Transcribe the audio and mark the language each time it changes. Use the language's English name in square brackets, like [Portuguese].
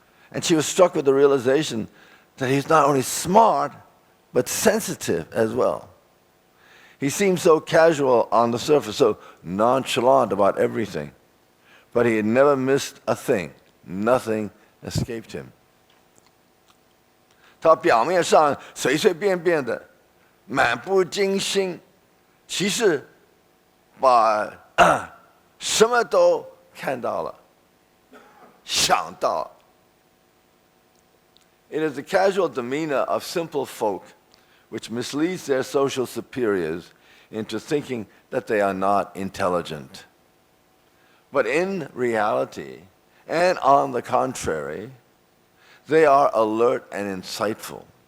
[English] And she was struck with the realization that he's not only smart, but sensitive as well. He seemed so casual on the surface, so nonchalant about everything. But he had never missed a thing. Nothing escaped him. [Chinese] 他表面上随随便便的，漫不经心，其实把什么都看到了，想到了。 [English] It is the casual demeanor of simple folk which misleads their social superiors into thinking that they are not intelligent. But in reality, and on the contrary, they are alert and insightful.